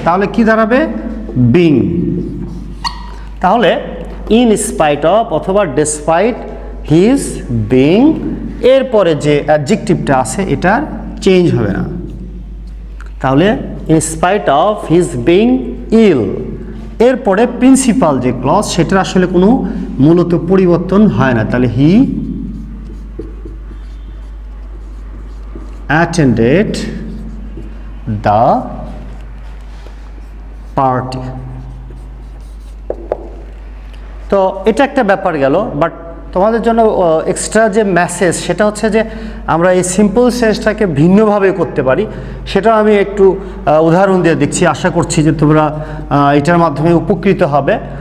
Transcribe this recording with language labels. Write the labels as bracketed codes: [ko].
[bn] তাহলে কি দাঁড়াবে, বিং। তাহলে ইন স্পাইট অফ অথবা ডেসপাইট হিজ বিং, এরপরে যে অ্যাডজেক্টিভটা আছে এটার চেঞ্জ হবে না। তাহলে [en] in spite of his being ill, [bn] এরপরে প্রিন্সিপাল যে ক্লজ সেটার আসলে কোনো মূলত পরিবর্তন হয় না। তাহলে [en] He attended the party. [bn] তো এটা একটা ব্যাপার গেল, বাট তোমাদের জন্য এক্সট্রা যে মেসেজ সেটা হচ্ছে যে আমরা এই সিম্পল সেন্সটাকে ভিন্নভাবে করতে পারি, সেটাও আমি একটু উদাহরণ দিয়ে দিচ্ছি। আশা করছি যে তোমরা এটার মাধ্যমে উপকৃত হবে।